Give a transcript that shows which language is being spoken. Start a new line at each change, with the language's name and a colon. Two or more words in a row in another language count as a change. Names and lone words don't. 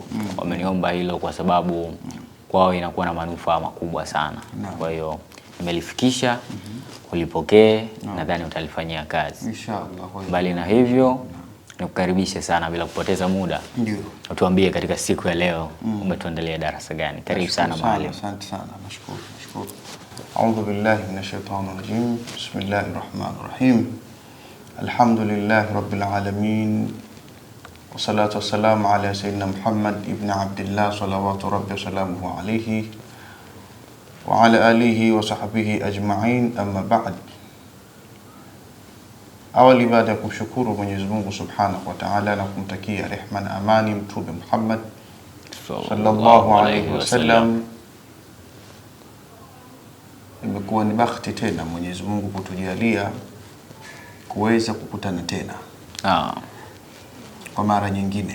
Swahili: Wameniomba hilo kwa sababu kwao inakuwa na manufaa makubwa sana. Kwa hiyo nimelifikisha, ulipokee, nadhani utalifanyia kazi inshallah. Bali na hivyo nikukaribishe sana bila kupoteza muda. Ndio. Utuambie katika siku ya leo umetuandalia darasa gani? Karibu sana mwalimu. Asante sana. Nashukuru.
Arabic: أعوذ بالله من الشيطان الرجيم. بسم الله الرحمن الرحيم. الحمد لله رب العالمين. والصلاة والسلام على سيدنا محمد بن عبد الله صلوات ربي وسلامه عليه وعلى آله وصحبه أجمعين، أما بعد.
Swahili: Awali baada ya kumshukuru Mwenyezi Mungu
Arabic: سبحانه وتعالى
Swahili: na kumtakia rehma na amani Mtume Muhammad
Arabic: صلى الله عليه وسلم,
Swahili: imekuwa ni bahati tena Mwenyezi Mungu kutujalia kuweza kukutana tena kwa mara nyingine.